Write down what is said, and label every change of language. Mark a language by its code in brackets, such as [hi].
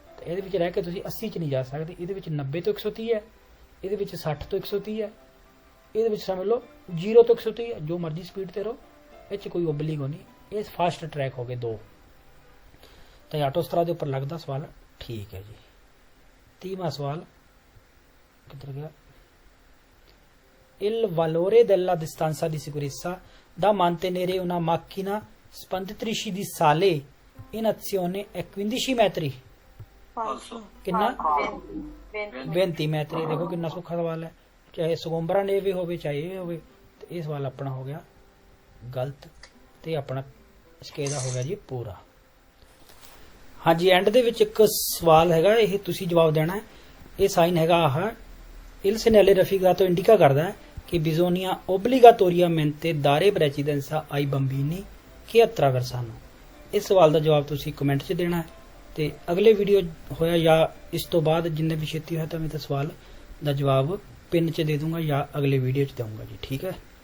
[pa] ਤਾਂ ਇਹਦੇ ਵਿੱਚ ਰਹਿ ਕੇ ਤੁਸੀਂ 80 'ਚ ਨਹੀਂ ਜਾ ਸਕਦੇ, ਇਹਦੇ ਵਿੱਚ 90 ਤੋਂ 130 ਹੈ, ਇਹਦੇ ਵਿੱਚ 60 ਤੋਂ 130 ਹੈ, ਇਹਦੇ ਵਿੱਚ ਸਮਝ ਲਓ 0 ਤੋਂ 130 ਹੈ, ਜੋ ਮਰਜ਼ੀ ਸਪੀਡ ਤੇ ਰਹੋ, ਇਹ 'ਚ ਕੋਈ ਓਬਲੀਗੋ ਨਹੀਂ। ਇਹ ਫਾਸਟ ਟਰੈਕ ਹੋ ਗਏ 2। ਤਾਂ ਆਟੋਸਟਰਾ ਦੇ ਉੱਪਰ ਲੱਗਦਾ ਸਵਾਲ ਠੀਕ ਹੈ ਜੀ। 30ਵਾਂ ਸਵਾਲ ਕਿੱਧਰ ਗਿਆ, [it] il valore della distanza di sicurezza da mantenere una macchina spanditrici di sale in azione è 15 metri ਫਾਲਸੋ [pa] ਕਿੰਨਾ 20 [it] 20 metri [pa] ਦੇਖੋ ਕਿੰਨਾ ਸੌਖਾ ਸਵਾਲ ਹੈ ਚਾਹੇ ਸਗੋਂਬਰਾ ਨੇਵੀ ਹੋਵੇ ਚਾਹੇ ਇਹ ਹੋਵੇ ਤੇ ਇਹ ਸਵਾਲ ਆਪਣਾ ਹੋ ਗਿਆ ਗਲਤ ਤੇ ਆਪਣਾ ਸਕੇਦਾ ਹੋ ਗਿਆ ਜੀ ਪੂਰਾ ਹਾਂਜੀ ਐਂਡ ਦੇ ਵਿੱਚ ਇੱਕ ਸਵਾਲ ਹੈਗਾ ਇਹ ਤੁਸੀਂ ਜਵਾਬ ਦੇਣਾ ਹੈ ਇਹ ਸਾਈਨ ਹੈਗਾ ਆਹ [it] il segnale raffigurato indica [pa] ਕਰਦਾ ਹੈ ਕਿ [it] bisogna obbligatoriamente dare precedenza ai bambini che attraversano [pa] ਇਸ ਸਵਾਲ ਦਾ ਜਵਾਬ ਤੁਸੀਂ ਕਮੈਂਟ 'ਚ ਦੇਣਾ ਹੈ ਤੇ ਅਗਲੇ ਵੀਡੀਓ ਹੋਇਆ ਜਾਂ ਇਸ ਤੋਂ ਬਾਅਦ ਜਿੰਨੇ ਵੀ ਛੇਤੀ ਹੋਇਆ ਤਾਂ ਮੈਂ ਤਾਂ ਸਵਾਲ ਦਾ ਜਵਾਬ ਪਿੰਨ 'ਚ ਦੇ ਦੂੰਗਾ ਜਾਂ ਅਗਲੇ ਵੀਡੀਓ 'ਚ ਦਊਂਗਾ ਜੀ ਠੀਕ ਹੈ